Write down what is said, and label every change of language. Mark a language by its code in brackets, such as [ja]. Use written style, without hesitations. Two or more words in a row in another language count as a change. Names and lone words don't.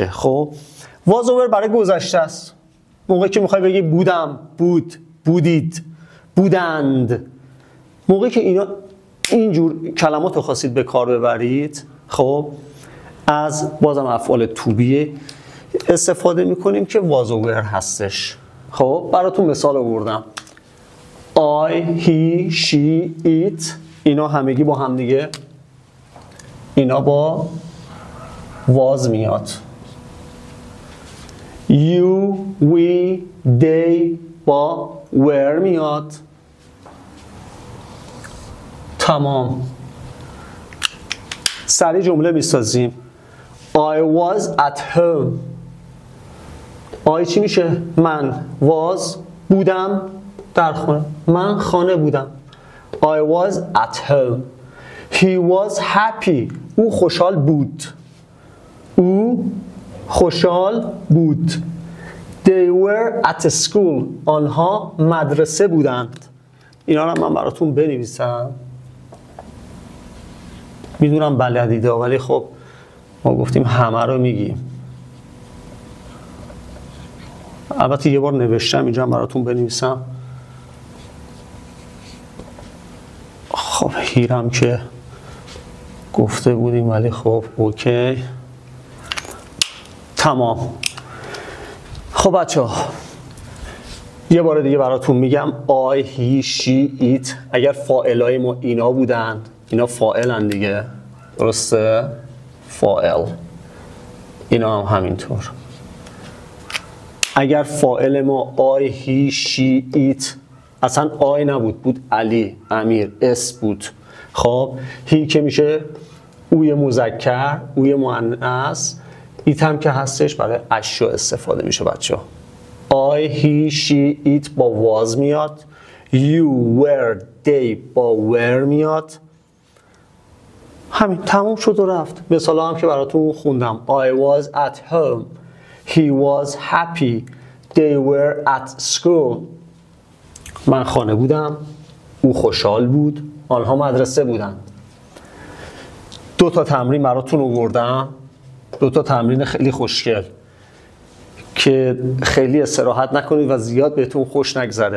[fa] خب واز و ور برای گذشته است. موقعی که میخوای بگی بودم، بود، بودید، بودند، موقعی که اینا اینجور کلمات رو خواستید به کار ببرید، خب از بازم افعال تو بی استفاده میکنیم که واز و ور هستش. خب براتون مثال آوردم. [en] I, he, she, it، [fa] اینا همگی با هم دیگه، اینا با واز میاد. [en] You, we, they با were میاد. [fa] تمام. سریع جمله میسازیم. [en] I was at home. I [fa] چی میشه؟ من. was بودم در خانه. من خانه بودم. [en] I was at home. He was happy. [fa] او خوشحال بود. او خوشحال بود. [en] They were at school. [fa] آنها مدرسه بودند. اینا رو من براتون بنویسم. میدونم بلدیده ولی خب ما گفتیم همه رو میگیم. البته یه بار نوشتم، اینجا هم براتون بنویسم. خب هیرم که گفته بودیم ولی خب اوکی. تمام. خب بچه ها یه بار دیگه براتون میگم. [en] I, he, she, it [fa] اگر فاعلای ما اینا بودند، اینا فاعلن دیگه، درسته؟ فاعل. اینا هم همینطور. اگر فاعل ما [en] I, he, she, it [fa] اصلا I نبود، بود علی، امیر، اس بود. خب هی که میشه اوی مذکر، اوی مؤنث، ایت هم که هستش برای اشیا استفاده میشه بچه ها. [en] I, he, she, it با was میاد. You, were, they با were میاد. [fa] همین تموم شد و رفت. مثال هم که براتون خوندم. [en] I was at home. He was happy. They were at school. [fa] من خانه بودم. او خوشحال بود. آنها مدرسه بودند. 2 تا تمرین براتون آوردم. 2 تا تمرین خیلی خوشگل که خیلی استراحت نکنید و زیاد بهتون خوش نگذره.